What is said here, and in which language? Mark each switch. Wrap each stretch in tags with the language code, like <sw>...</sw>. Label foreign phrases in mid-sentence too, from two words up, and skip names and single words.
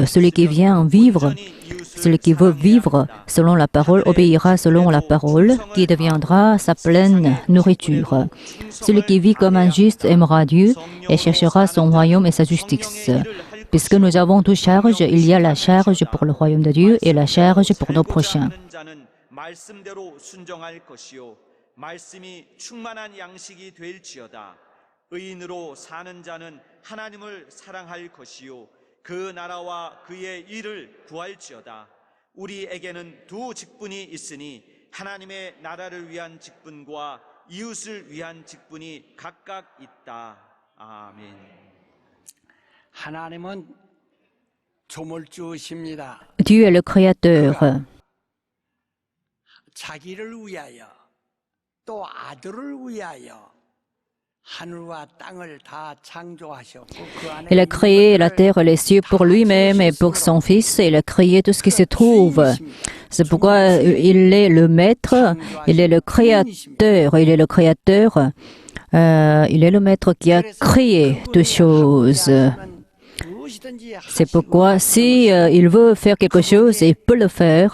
<fr>Celui qui veut vivre selon la parole, obéira selon la parole, qui deviendra sa pleine nourriture. Celui qui vit comme un juste aimera Dieu et cherchera son royaume et sa justice. Puisque nous avons toute charge, il y a la charge pour le royaume de Dieu et la charge pour nos prochains.</fr> <ko>말씀이 충만한 양식이 될지어다. 의인으로 사는 자는 하나님을 사랑할 것이요 그 나라와 그의 일을 구할지어다. 우리에게는 두 직분이 있으니 하나님의 나라를 위한 직분과 이웃을 위한 직분이 각각 있다. 아멘. 하나님은 조물주십니다.</ko> <fr>Dieu est le Créateur.</fr> <ko>자기를 위하여 또 아들을 위하여 하늘과 땅을 다 창조하셨고 그 안에</ko> <fr>Il a créé la terre et les cieux pour lui-même et pour son Fils. Il a créé tout ce qui se trouve. C'est pourquoi il est le Maître, il est le Créateur, il est le Créateur. Il est le Maître qui a créé toutes choses. C'est pourquoi si il veut faire quelque chose, il peut le faire.</fr>